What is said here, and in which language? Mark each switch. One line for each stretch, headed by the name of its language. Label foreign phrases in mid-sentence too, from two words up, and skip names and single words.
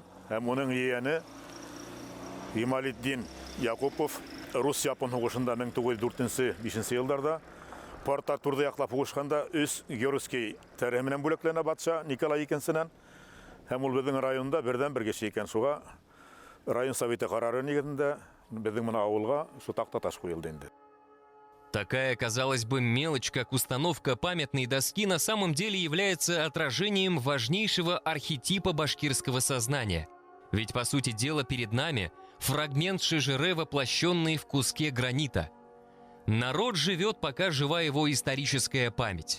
Bashkir: Һәм уның иене Ималетдин Якупов Рус-Япон хугышында 1904-5 елларда Порта турда яклап хугышканда үз Георгий тәрәһе менән бүләкләнә батша Николай икенчесеннән. Һәм ул безнең районда бердән бер кеше икән. Шуга район советы карары нигезендә безнең моны авылга шу такта таш куелды инде.
Russian: Такая, казалось бы, мелочь, как установка памятной доски, на самом деле является отражением важнейшего архетипа башкирского сознания. Ведь, по сути дела, перед нами фрагмент Шежере, воплощенный в куске гранита. Народ живет, пока жива его историческая память.